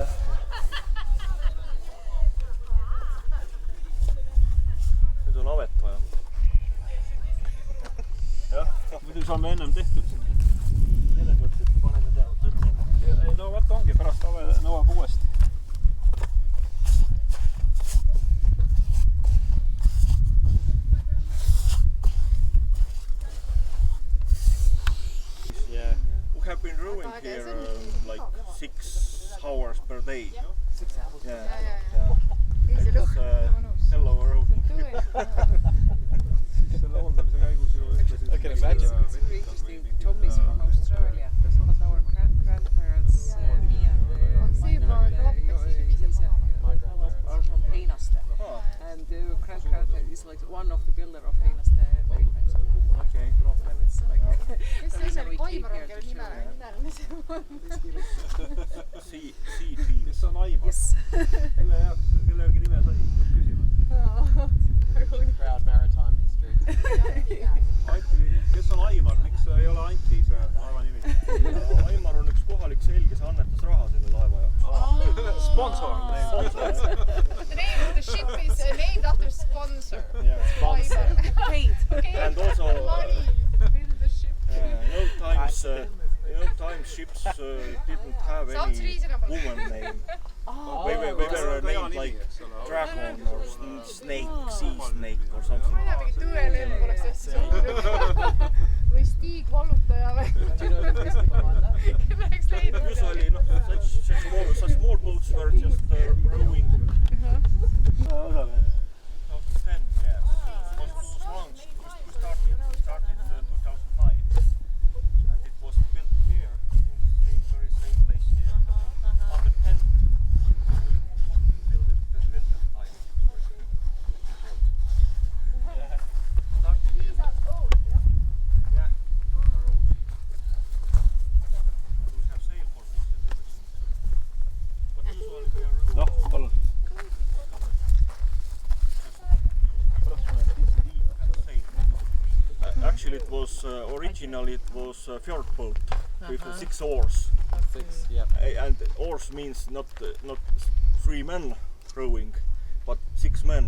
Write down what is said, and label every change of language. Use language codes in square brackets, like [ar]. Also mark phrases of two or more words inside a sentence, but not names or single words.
[et] Nüüd on amet vaja. Muidu saame ennem tehtud siin. Selles mõttes, et paneme tõrvama. Ei, no vaata ongi, pärast nõuab uuesti. [en] Yeah, we have been rowing here like 6 hours per day. 6 hours? Yeah. It's hello rowing. [et] Selle hooldamise käigus ju ütlesid. [en] I can imagine. It's very interesting. Tommy's from Australia, but our grandparents, me and my grandparents are from Heinaste. And the grandparent is like one of the builder of Heinaste Maritime School. Okay. And it's like, [et] Kes see imelik Aimar on, kelle nime CT. Kes on Aimar? [en] yes. [et] Kelle järgi nime sai? Küsima. [en] Proud maritime history. [et] Anti, kes on Aimar? Miks ei ole Anti see laeva nimi? Aimar on üks kohalik seel, kes annetas raha selle laeva jaoks. [en] Sponsor. The name of the ship is named after sponsor. Yeah. Sponsor. Paid. Okay. And also Money to build the ship. in old times ships didn't have Sounds any reasonable. woman name. They were named like dragon or snake, sea snake or something. [et] Ma ei tea, mingi tõelõmm poleks hästi suur. Või Stig Vallutaja või? Läheks leidma. [en] Usually such small boats were just rowing. 2010, yeah. Was launched, we started 2009. And it was built here, in the very same place here. On the 10th, we built it in winter time. These are old, yeah? Yeah, these are old. We have sail corpus and everything. But usually we are rowing. [et] Noh, palun. [en] Actually, it was originally it was a fjord boat with 6 oars. 6, yeah. And oars means not 3 men rowing, but 6 men